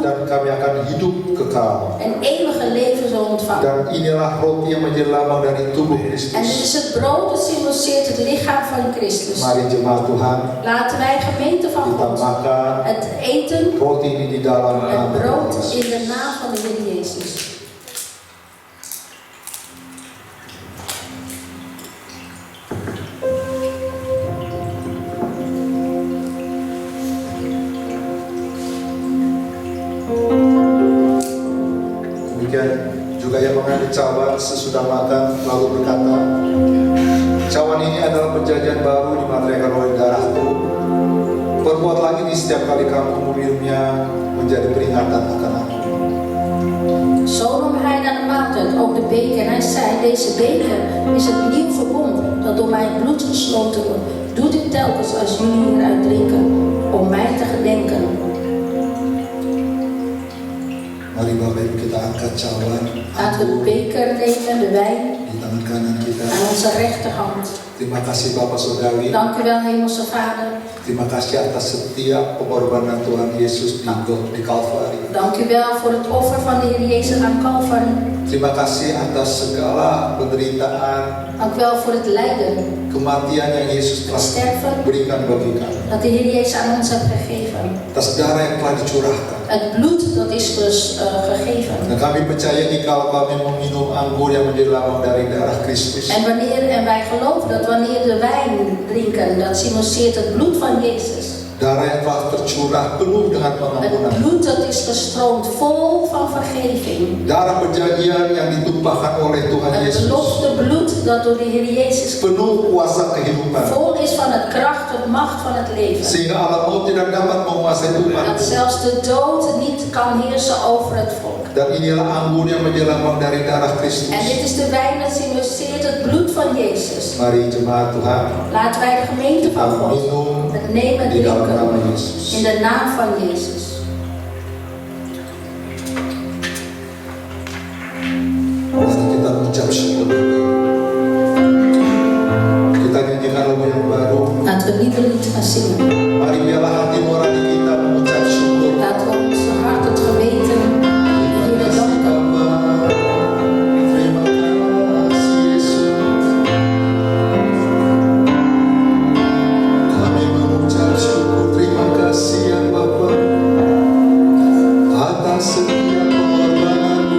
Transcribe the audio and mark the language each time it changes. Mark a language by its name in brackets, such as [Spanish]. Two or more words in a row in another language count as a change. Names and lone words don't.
[Indonesian] Dan kami akan hidup kekal. [Dutch] en eeuwige leven zullen ontvangen. [Indonesian] Dan inilah roti yang menjadi lambang dari tubuh [Dutch] En dit [Indonesian] Kristus. [Dutch] is het brood dat symboliseert het lichaam van Christus. [Indonesian] Mari jemaat Tuhan, [Dutch] Laten wij gemeente van [Indonesian] kita [Dutch] God [Indonesian] makan [Dutch] het eten [Indonesian] roti ini di dalam [Dutch] en [Indonesian] nama [Dutch] brood [Indonesian] Yesus. [Dutch] in de naam van de Heer Jezus. [Indonesian] Demikian juga yang mengambil cawan sesudah makan lalu berkata, cawan ini adalah perjanjian baru dimateraikan oleh darahku. Perbuatlah ini setiap kali kamu meminumnya menjadi peringatan akan aku. [Dutch] Zo nam hij naar de maaltijd ook de beker en hij zei, deze beker is het nieuw verbond dat door mijn bloed gesloten wordt. Doe dit telkens als jullie hieruit drinken, om mij te gedenken. [Indonesian] Mari Bapak Ibu kita angkat cawan [Dutch] Laten we de beker nemen, de wijn, [Indonesian] di tangan kanan kita. [Dutch] aan onze rechterhand. [Indonesian] Terima kasih Bapak Saudari. [Dutch] Dank u wel, Hemelse Vader. [Indonesian] Terima kasih atas setiap pengorbanan Tuhan Yesus di Kalvari. [Dutch] Dank u wel voor het offer van de Heer Jezus aan Calvary. [Indonesian] Terima kasih atas segala penderitaan, [Dutch] Dank u wel voor het lijden, [Indonesian] kematian yang Yesus telah [Dutch] sterven, [Indonesian] berikan bagi kami. [Dutch] dat de Heer Jezus aan ons heeft gegeven. [Indonesian] Atas darah yang telah dicurahkan. [Dutch] Het bloed dat is dus gegeven. [Indonesian] Dan kami percaya jika kami meminum anggur yang menjadi lambang dari darah Kristus, [Dutch] En wij geloven dat wanneer de wijn drinken, dat symboliseert het bloed van Jezus. [Indonesian] darah yang telah tercurah penuh dengan pengampunan. [Dutch] Het bloed dat is gestroomd vol van vergeving. [Indonesian] Darah perjanjian yang ditumpahkan oleh Tuhan [Dutch] Het [Indonesian] Yesus, [Dutch] belofte bloed dat door de Heer Jezus [Indonesian] penuh kuasa kehidupan. [Dutch] vol is van het kracht, het macht van het leven. [Indonesian] Sehingga alam maut tidak dapat menguasai umat. [Dutch] Dat zelfs de dood niet kan heersen over het volk. [Indonesian] Dan inilah anggur yang menjadi lambang dari darah Kristus. [Dutch] En dit is de wijn dat symboliseert het bloed van Jezus. [Indonesian] Mari jemaat Tuhan, [Dutch] Laten wij de gemeente van [Indonesian] kita [Dutch] God [Indonesian] minum [Dutch] het nemen en [Indonesian] di dalam nama [Dutch] drinken [Indonesian] Yesus. [Dutch] in de naam van Jezus. [Indonesian] Mari kita mengucap syukur. Kita nyanyikan lagu yang baru. [Dutch] Laten we een nieuwe lied gaan zingen. [Indonesian] Mari biarlah hati nurani kita mengucap syukur. [Dutch] Laten we onze hart, het geweten, de Heer danken. [Indonesian] Terima kasih Yesus. Kami mengucap syukur. Terima kasih ya Bapa atas setiap pengorbananmu.